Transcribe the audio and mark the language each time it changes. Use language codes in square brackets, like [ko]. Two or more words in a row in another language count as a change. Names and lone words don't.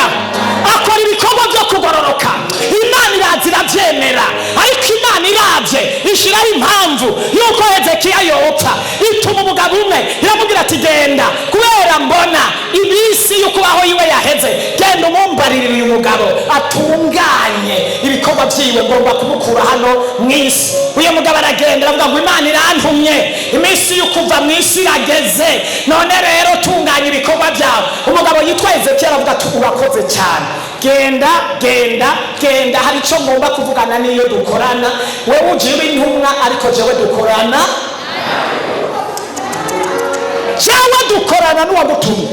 [rn] Akora ibikorwa byo kugororoka. Imana irazira byemera, ariko Imana iravye ishiraho impamvu yuko Hezekiya yopfa. Ituma umugabo umwe iramubwira ati genda, kubera mbona ibisi yukubaho yiwe yaheze, genda umumbaririre uyu mugabo atunganye ibikorwa ibikorwa byiwe ngomba kumukura hano mu isi. Uyu mugabo aragenda aravuga ngo Imana irantumye, iminsi yo kuva mu isi irageze, none rero tunganya ibikorwa byawe. Umugabo yitwa Ezekiel aravuga ati urakoze cyane, genda genda genda, hari icyo ngomba kuvugana n'iyo dukorana, wewe ujye intumwa ariko jewe dukorana, jewe dukorana n'uwagutumye.